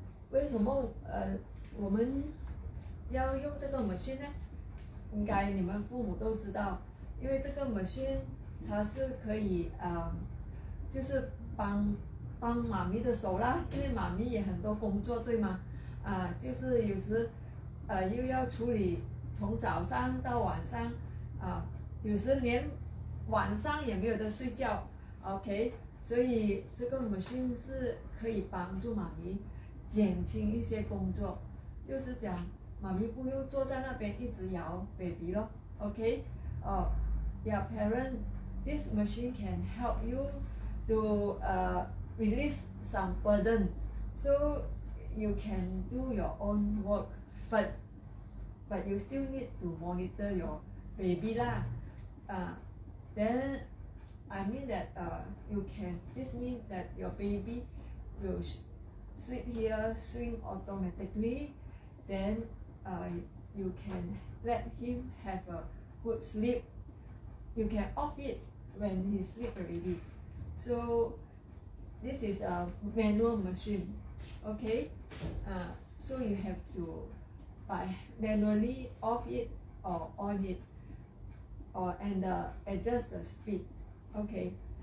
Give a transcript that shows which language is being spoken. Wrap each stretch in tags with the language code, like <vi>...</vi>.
<zh>为什么我们要用这个 machine 呢？应该你们父母都知道，因为这个 machine 它是可以就是帮妈咪的手啦，因为妈咪也很多工作对吗？就是有时又要处理从早上到晚上有时连晚上也没有得睡觉 ，OK， 所以这个 machine 是可以帮助妈咪减轻一些工作，就是讲妈咪不用坐在那边一直摇 baby 咯 ，OK，</zh> <en>yeah parent this machine can help you to release some burden so you can do your own work but you still need to monitor your baby lah, then I mean that this means that your baby will sit here swing automatically, then you can let him have a good sleep. You can off it when he sleep already. So this is a manual machine, okay? So you have to manually off it or on it, and adjust the speed, okay?</en>